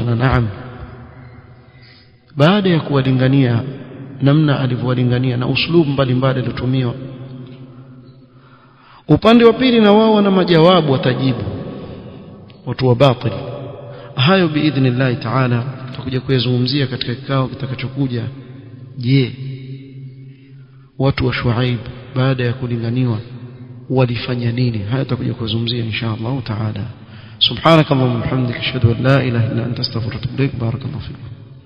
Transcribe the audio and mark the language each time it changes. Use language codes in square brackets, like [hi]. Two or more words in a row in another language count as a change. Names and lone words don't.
[sw] Na naam, baada ya kuwalingania namna alivyowalingania na uslubu mbalimbali aliyotumia, upande wa pili na wao wana majawabu watajibu watu wa batil. Hayo [ar] بإذن الله تعالى [sw] tutakuja kuyazungumzia katika kikao kitakachokuja. Je, watu wa Shuaib baada ya kulinganiwa walifanya nini? Haya tutakuja kuzungumzia [ar] إن شاء الله تعالى سبحانك اللهم وبحمدك أشهد أن لا إله إلا أنت أستغفرك وأتوب إليك بارك الله فيكم.